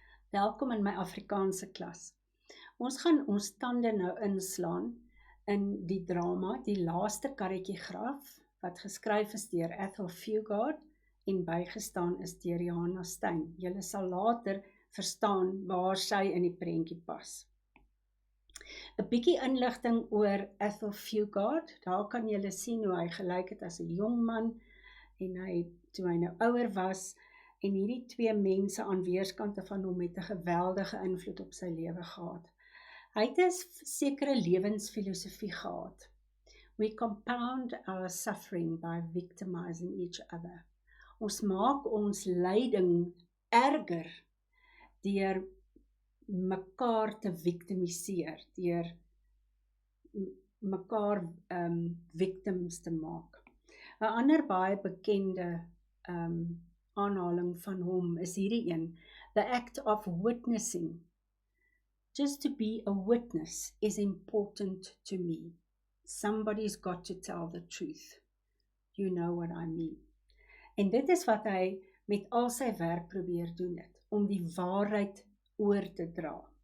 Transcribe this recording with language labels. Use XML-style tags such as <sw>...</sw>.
<af>Welkom in my Afrikaanse klas. Ons gaan ons tande nou inslaan in die drama Die Laaste Karretjie Graf, wat geskryf is deur Ethel Fugard en bygestaan is deur Johanna Stein. Julle sal later verstaan waar sy in die prentjie pas. 'n Bietjie inligting oor Ethel Fugard. Daar kan julle sien hoe hy gelyk het as 'n jong man en toe hy nou ouer was, en hierdie twee mense aan weerskante van hom het 'n geweldige invloed op sy lewe gehad. Hy het 'n sekere lewensfilosofie gehad.</af> <en>We compound our suffering by victimizing each other.</en> <af>Ons maak ons lyding erger deur mekaar te victimiseer, deur mekaar victims te maak. 'n ander baie bekende aanhaling van hom is hierdie een:</af> <en>The act of witnessing. Just to be a witness is important to me. Somebody's got to tell the truth. You know what I mean.</en> <af>En dit is wat hy met al sy werk probeer doen het, om die waarheid oor te dra.</af>